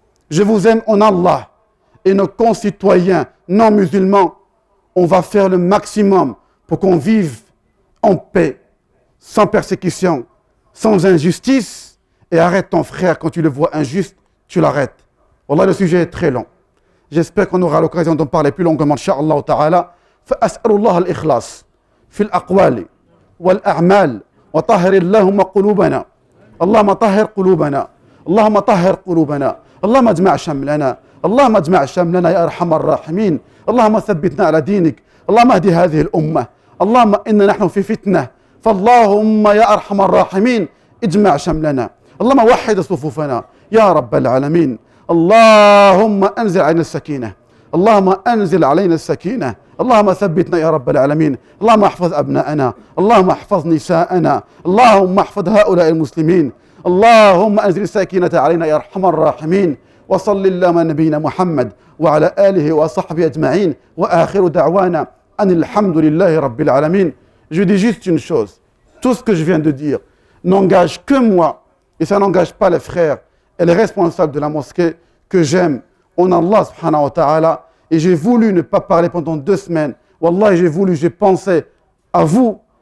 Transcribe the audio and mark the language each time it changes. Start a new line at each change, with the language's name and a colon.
French: Je vous aime en Allah. Et nos concitoyens non musulmans, on va faire le maximum pour qu'on vive en paix, sans persécution, sans injustice. Et arrête ton frère, quand tu le vois injuste, tu l'arrêtes. Wallah, le sujet est très long. J'espère qu'on aura l'occasion d'en parler plus longuement, Inch'Allah ta'ala.
Arabic: فأسأل الله الإخلاص في الأقوال والأعمال وطهر اللهم قلوبنا اللهم طهر قلوبنا اللهم طهر قلوبنا اللهم اجمع شملنا اللهم اجمع شملنا يا أرحم الراحمين اللهم ثبتنا على دينك اللهم اهد هذه الأمة اللهم إنا نحن في فتنة فاللهم يا أرحم الراحمين اجمع شملنا اللهم وحد صفوفنا يا رب العالمين اللهم أنزل علينا السكينة اللهم أنزل علينا السكينة اللهم ثبتنا يا رب العالمين اللهم احفظ أبناءنا اللهم احفظ نساءنا اللهم احفظ هؤلاء المسلمين اللهم أنزل السكينة علينا يا أرحم الراحمين وصل اللهم على نبينا محمد وعلى آله وصحبه أجمعين وآخر دعوانا أن الحمد لله رب العالمين.
French: Je dis juste une chose, tout ce que je viens de dire n'engage que moi et ça n'engage pas les frères et les responsables de la mosquée que j'aime en Allah subhanahu wa ta'ala. Et j'ai voulu ne pas parler pendant 2 semaines. Wallah, j'ai pensé à vous.